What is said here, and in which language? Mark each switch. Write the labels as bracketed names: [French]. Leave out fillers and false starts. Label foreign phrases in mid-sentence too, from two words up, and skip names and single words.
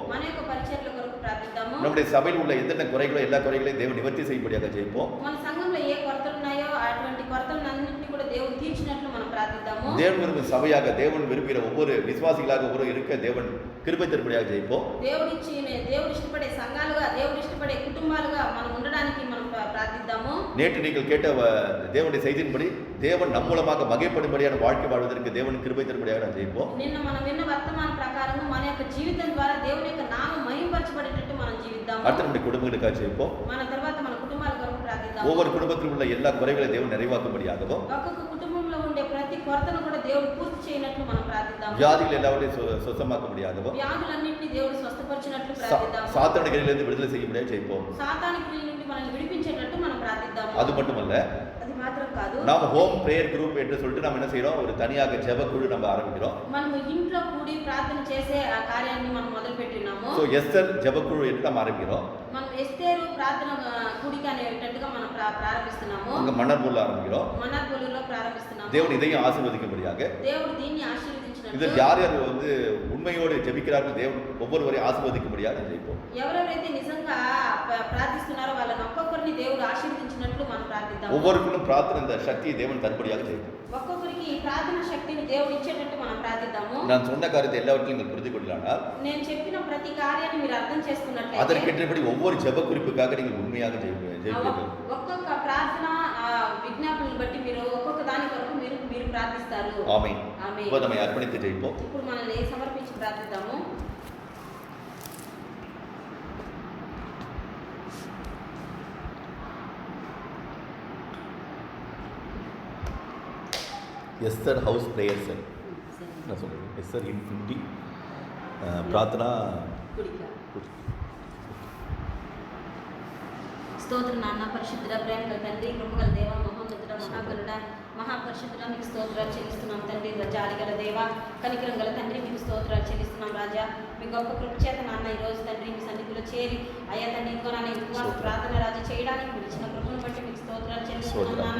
[Telugu] మన యొక్క పరిచర్యల కొరకు ప్రార్థిద్దాము. [Tamil] நம்முடைய சபையில் உள்ள எந்தெந்த குறைகளோ எல்லா குறைகளையும் தேவன் நிவர்த்தி செய்யும்படியாக ஜெபிப்போம். [Telugu] మన సంఘంలో ఏ కొరతలు ఉన్నాయో అటువంటి కొరతలన్నింటినీ కూడా దేవుడు తీర్చినట్లు మనం ప్రార్థిద్దాము. [Tamil] தேவன் விரும்பும் சபையாக தேவன் விரும்புகிற ஒவ்வொரு விசுவாசிகளாக ஒவ்வொரு இருக்க தேவன் கிருபை தரும்படியாக ஜெபிப்போம். [Telugu] దేవుడు ఇష్టపడే సంఘాలుగా, దేవుడు ఇష్టపడే కుటుంబాలుగా మనం ఉండడానికి మనం ప్రార్థిద్దాము. [Tamil] நேற்று நீங்கள் கேட்ட தேவனுடைய செய்தியின்படி தேவன் நம் மூலமாக மகிமைப்படும்படியான வாழ்க்கை வாழ்வதற்கு தேவன் கிருபை தரும்படியாக நான் ஜெபிப்போம். [Telugu] నిన్న మనం విన్న వర్తమాన ప్రకారం మన యొక్క జీవితం ద్వారా దేవుని యొక్క నామం మహిమపరచబడేటట్టు మనం జీవిద్దాము. [Tamil] அடுத்து நம்முடைய குடும்பங்களுக்காக ஜெபிப்போம். [Telugu] మన తర్వాత మన కుటుంబాల కొరకు ప్రార్థిద్దాము. [Tamil] ஒவ்வொரு குடும்பத்தில் உள்ள எல்லா குறைகளை தேவன் நிறைவாக்கும்படியாகவும், [Telugu] ఒక్కొక్క కుటుంబంలో ఉండే ప్రతి కొరతను కూడా దేవుడు పూర్తి చేయనట్లు మనం ప్రార్థిద్దాము. [Tamil] வியாதிகள் எல்லாவற்றையும் சுத்தமாக்கும்படியாகவும், [Telugu] వ్యాధులన్నింటినీ దేవుడు స్వస్థపరిచినట్లు ప్రార్థిద్దాము. [Tamil] சாத்தானுடைய கையிலிருந்து விடுதலை செய்யும்படியாக ஜெபிப்போம். [Telugu] సాతాను క్రియల నుండి మనల్ని విడిపించేటట్టు మనం ప్రార్థిద్దాము. [Tamil] அது மட்டுமல்ல, [Telugu] అది మాత్రం కాదు, [Tamil] நாம் [English] home prayer group [Tamil] என்று சொல்லிட்டு நம்ம என்ன செய்யறோம், ஒரு தனியாக ஜெப குழு நம்ம ஆரம்பிக்கிறோம். [Telugu] మనము ఇంట్లో కూడి ప్రార్థన చేసే ఆ కార్యాన్ని మనం మొదలు పెట్టినాము. [Tamil] சோ எஸ்தர் ஜெப குழு என்று நம்ம ஆரம்பிக்கிறோம். [Telugu] మనం ఎస్తేరు ప్రార్థన కూడిక అనేటట్టుగా మనం ప్రారంభిస్తున్నాము. [Tamil] அங்க மன்னர்பூர்ல ஆரம்பிக்கிறோம். [Telugu] మనార్పూలులో ప్రారంభిస్తున్నాము. [Tamil] தேவன் இதையும் ஆசீர்வதிக்கும்படியாக, [Telugu] దేవుడు దీన్ని ఆశీర్వదించినట్లు, [Tamil] இதில் யார் யார் வந்து உண்மையோடு ஜெபிக்கிறார்கள் தேவன் ஒவ்வொருவரையும் ஆசீர்வதிக்கும்படியாக ஜெபிப்போம். [Telugu] ఎవరెవరైతే నిజంగా ప్రార్థిస్తున్నారో వాళ్ళని ఒక్కొక్కరిని దేవుడు ఆశీర్వదించినట్లు మనం ప్రార్థిద్దాము. [Tamil] ஒவ்வொருவருக்கும் பிரார்த்தனை இந்த சக்தியை தேவன் தரும்படியாக ஜெபிப்போம். [Telugu] ఒక్కొక్కరికి ఈ ప్రార్థన శక్తిని దేవుడు ఇచ్చేటట్టు మనం ప్రార్థిద్దాము. [Tamil] நான் சொன்ன காரியத்தை எல்லாவற்றையும் நீங்கள் புரிந்து கொள்ளலானால், [Telugu] నేను చెప్పిన ప్రతి కార్యాన్ని మీరు అర్థం చేసుకున్నట్లయితే, [Tamil] அதற்கேற்றபடி ஒவ்வொரு ஜெப குறிப்புக்காக நீங்கள் உண்மையாக ஜெபிப்பீர்கள். [Telugu] ఒక్కొక్క ప్రార్థన విజ్ఞాపనలు బట్టి మీరు ఒక్కొక్క దాని కొరకు మీరు ప్రార్థిస్తారు. [Tamil] ஆமென். [Telugu] ఆమేన్. [Tamil] இப்போ நம்ம அர்ப்பணித்து ஜெபிப்போம். [Telugu] ఇప్పుడు మనల్ని సమర్పించి ప్రార్థిద్దాము. [Tamil] எஸ்தர் [English] house prayer cell [Tamil] நான் சொல்கிறேன். எஸ்தர் இன்ஃபினிட்டி பிரார்த்தனா [Telugu] కుడిక. స్తోత్రం నాన్న, పరిశుద్ధుడ, ప్రేమ గల తండ్రి, కృపగల దేవ, మహోన్నతుడ, మహాగరుడ, మహాపరిశుద్ధుడ, మీకు స్తోత్రాలు చెల్లిస్తున్నాం తండ్రి. జాలి గల దేవ, కనికరం గల తండ్రి, మీకు స్తోత్రాలు చెల్లిస్తున్నాం రాజా. మీ గొప్ప కృప చేత నాన్న ఈరోజు తండ్రి మీ సన్నిధిలో చేరి అయ్యా తండ్రి ఇంకో నాన్న ఉపవాస ప్రార్థన రాజా చేయడానికి మీరు ఇచ్చిన కృపను బట్టి మీకు స్తోత్రాలు చెల్లిస్తున్నాం నాన్న.